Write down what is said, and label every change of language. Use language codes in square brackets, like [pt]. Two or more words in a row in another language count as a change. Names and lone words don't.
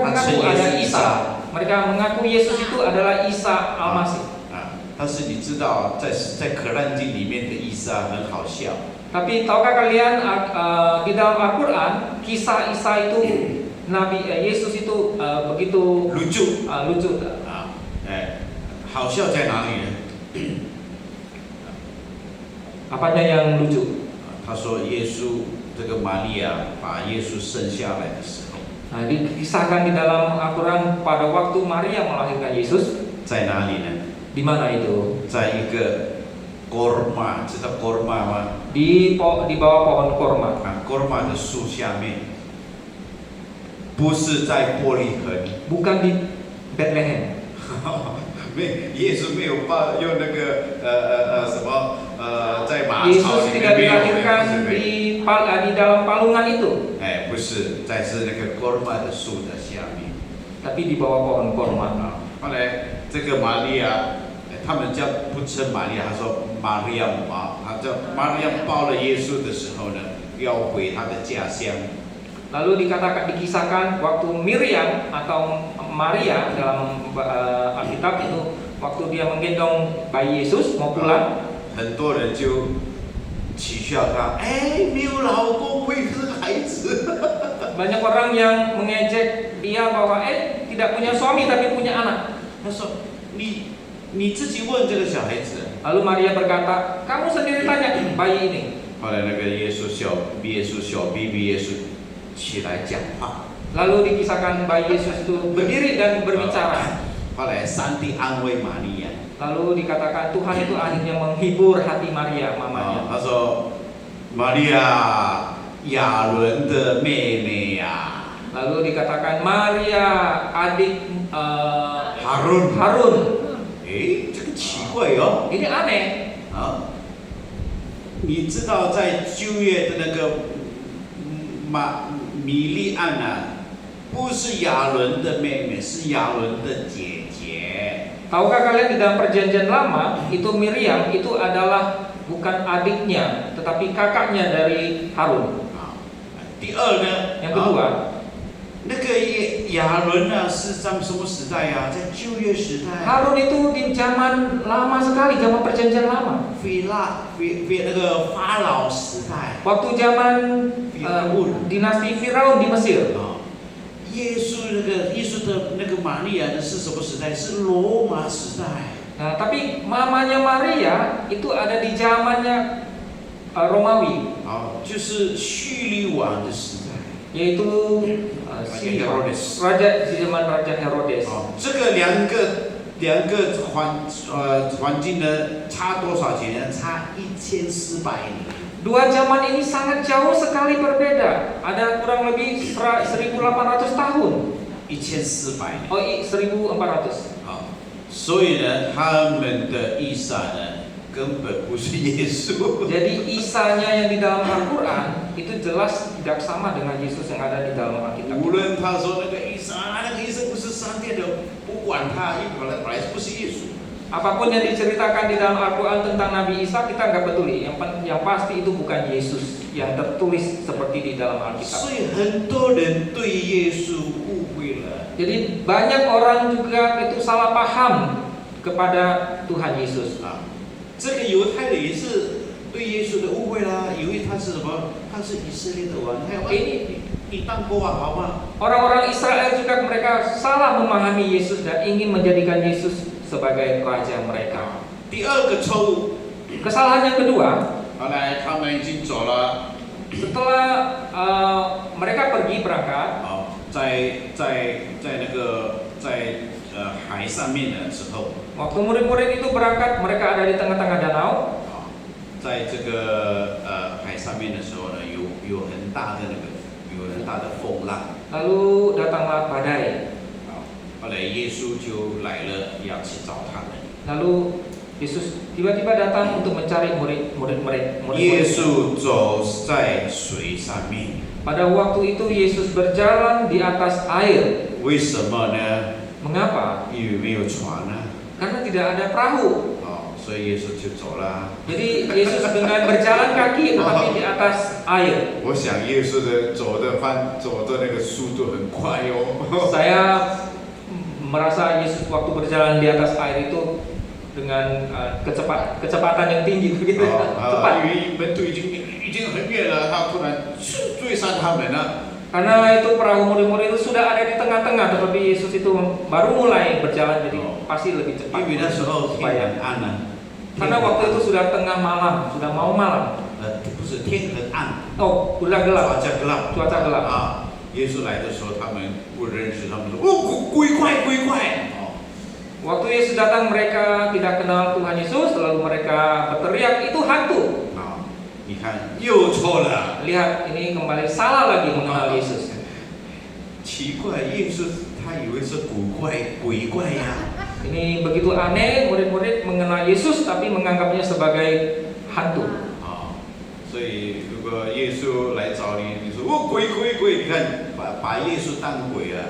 [zh] 他 [id] mengaku [zh] 称耶 [id] ada [zh] 稣伊 [id] Isa. [zh] 莎。 [id] Mereka mengaku Yesus itu adalah Isa Al-Masih. [zh] 啊，但是你知道，在可兰经里面的伊莎很好笑。 [id] Tapi tahukah kalian di dalam Al-Quran kisah Isa itu Nabi Yesus itu begitu 鲁助 lucu. [zh] 啊，哎，好笑在哪里呢？ [id] Apanya yang lucu? [zh] 他说耶稣这个玛利亚把耶稣生下来的时候， [id] Nah, dikisahkan di dalam Al-Quran pada waktu Maria melahirkan Yesus. [zh] 在哪里呢？ [id] Di mana itu? [zh] 在一个 korma，知道 korma 吗？ [id] Di bawah pohon korma. [zh] 啊，korma 的树下面，不是在伯利恒。 [id] Bukan di Bethlehem. [zh] 耶稣没有用那个什么在马槽 [id] Yesus [zh] 里 [id] tidak [zh] 面没有， [id] dilahirkan [zh] 不是 [id] di dalam palungan itu, [zh] 哎，不是，是那个 korma 的树的下面。 [id] tapi di bawah pohon korma. [zh] 啊，后来这个玛利亚，他们不称玛利亚，他说玛利亚姆啊，他叫玛利亚抱了耶稣的时候呢，要回他的家乡。 [id] Lalu dikisahkan waktu Miriam atau Maria dalam Alkitab itu waktu dia menggendong bayi Yesus mau pulang, [zh] 很多人就取笑他，哎，没有老公会生孩子。 [id] banyak orang yang mengejek dia bahwa tidak punya suami tapi punya anak. [zh] 他说你自己问这个小孩子。 [id] Lalu Maria berkata, kamu sendiri tanya bayi ini. [zh] 后来那个小 baby 耶稣起来讲话。 [id] Lalu dikisahkan bayi Yesus itu berdiri dan berbicara. [zh] 后来上帝安慰玛利亚。 [id] Lalu dikatakan Tuhan itu akhirnya menghibur hati Maria, mamanya. [zh] 他说玛利亚，亚伦的妹妹呀。 [id] Lalu dikatakan Maria adik Harun。 Harun. [zh] 这个奇怪哦。 [id] Ini aneh. [zh] 啊，你知道在旧约的那个米利暗啊，不是亚伦的妹妹，是亚伦的姐姐。 [id] Tahukah kalian di dalam perjanjian lama itu Miriam itu adalah bukan adiknya tetapi kakaknya dari Harun. [zh] 啊，第二呢， [id] Yang kedua, [zh] 那个亚伦呢是在什么时代呀？在旧约时代。 [id] Harun itu di zaman lama sekali, zaman perjanjian lama. [zh] 那个法老时代。 [id] Waktu zaman dinasti Firaun di Mesir. [zh] 啊，耶稣的那个玛利亚呢是什么时代？是罗马时代。 [id] Nah, tapi mamanya Maria itu ada di zamannya Romawi, [zh] 啊，就是叙利王的时代。 [id] yaitu Raja Herodes. Raja di zaman Raja Herodes. [zh] 哦，这个两个两个环境呢差多少钱呢？差1400年。 [id] Dua zaman ini sangat jauh sekali berbeda. Ada kurang lebih 1800 tahun. [zh] 1400 年。 [id] Oh, 1400. [zh] 啊，所以呢，他们的以撒呢，根本不是耶稣。 [id] Jadi Isanya yang di dalam Al-Quran itu jelas tidak sama dengan Yesus yang ada di dalam Alkitab. [zh] 无论他说那个以撒，那个以撒不是上帝的，不管他，因为本来不是耶稣。 [id] Apapun yang diceritakan di dalam Al-Quran tentang Nabi Isa kita nggak peduli. Yang pasti itu bukan Yesus yang tertulis seperti di dalam Alkitab. [zh] 所以很多人对耶稣误会了。 [id] Jadi banyak orang juga itu salah paham kepada Tuhan Yesus. [zh] 啊，这个犹太人也是对耶稣的误会啦，以为他是什么？他是以色列的王，你当国王好吗？ [id] Orang-orang Israel juga mereka salah memahami Yesus dan ingin menjadikan Yesus sebagai raja mereka. [zh] 第二个错误， [id] Kesalahan yang kedua, [zh] 后来他们已经走了。 [id] setelah mereka pergi berangkat, [zh] 好，在那个海上面的时候， [id] waktu murid-murid itu berangkat, mereka ada di tengah-tengah danau. [zh] 啊，在这个海上面的时候呢，有很大的风浪。 [id] Lalu datanglah badai. [zh] 啊，后来耶稣就来了，要去找他们。 [id] Lalu Yesus tiba-tiba datang untuk mencari murid-murid. [zh] 耶稣走在水上面， [id] Pada waktu itu Yesus berjalan di atas air. [zh] 为什么呢？ [id] Mengapa? [zh] 因为没有船啊， [id] Karena tidak ada perahu. [zh] 哦，所以耶稣就走了。 [id] Jadi Yesus dengan berjalan kaki tetapi di atas air. [zh] 我想耶稣的走的那个速度很快哦。 [id] Saya merasa Yesus waktu berjalan di atas air itu dengan kecepatan yang tinggi begitu, [zh] 因 [id] cepat. [zh] 为门徒已经很远了，他突然追上他们了。 [id] Karena itu perahu murid-murid itu sudah ada di tengah-tengah, tetapi Yesus itu baru mulai berjalan, jadi pasti lebih cepat. [zh] 因为那时候天 [id] Supaya [zh] 很暗了， [id] karena waktu itu sudah tengah malam, sudah mau malam. [zh] 不是天很暗， [id] Oh, sudah gelap, cuaca gelap 啊。啊。 [zh] 耶稣来的时候，他们不认识，他们说：“哦，鬼怪！” 哦， [id] Waktu Yesus datang mereka tidak kenal Tuhan Yesus, lalu mereka berteriak itu hantu. [zh] 啊，你看又错了。 [id] Lihat ini kembali salah lagi mengenal Yesus. [zh] 奇怪，耶稣他以为是鬼怪呀。 [id] Ini begitu aneh, murid-murid mengenal Yesus tapi menganggapnya sebagai hantu. [zh] 啊，所以如果耶稣来找你，你说哦鬼，你看把耶稣当鬼了。